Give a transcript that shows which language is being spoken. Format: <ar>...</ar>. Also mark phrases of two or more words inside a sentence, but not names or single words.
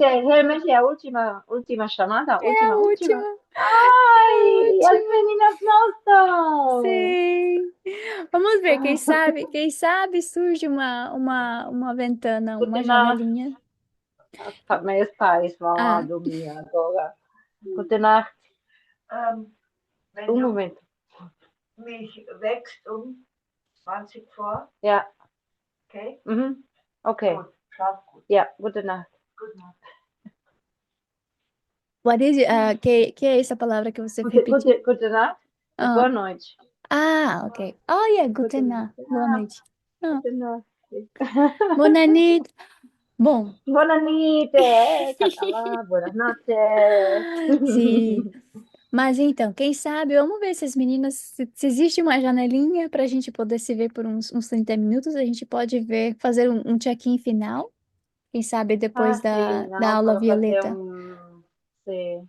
<pt>essa é realmente a última chamada? é a Última. última, é a Ai, as última. meninas voltam! Sim. Vamos ver, quem sabe surge uma ventana, uma</pt> <de>Guten Nacht.</de> <pt>janelinha. Meus pais vão a Ah, dormir agora.</pt> <de>Guten Nacht. Moment. Mich wächst 20 vor. Ja. Okay. Mhm. Okay. Gut, schlaf gut. Ja, gute Nacht. Gute Nacht.</de> <pt>que é essa palavra que você repetiu?</pt> <de>Gute Nacht.</de> <pt>Ah, Boa noite.</pt> <en>ok. Oh, yeah,</en> <de>Gute guten Nacht. Nacht. Boa Ja,</de> <pt>noite. Ah,</pt> <de>gute Nacht.</de> <ca>Buona nit. Bom,</ca> <es>Buenas noches, catalá. Buenas noches.</es> <pt>sim. Mas então, quem sabe, vamos ver se as meninas, se existe uma janelinha para a gente poder se ver por uns 30 minutos, a gente pode ver, fazer um check-in final, quem sabe depois Ah, sim, da não, aula para fazer violeta. um. Sim,</pt>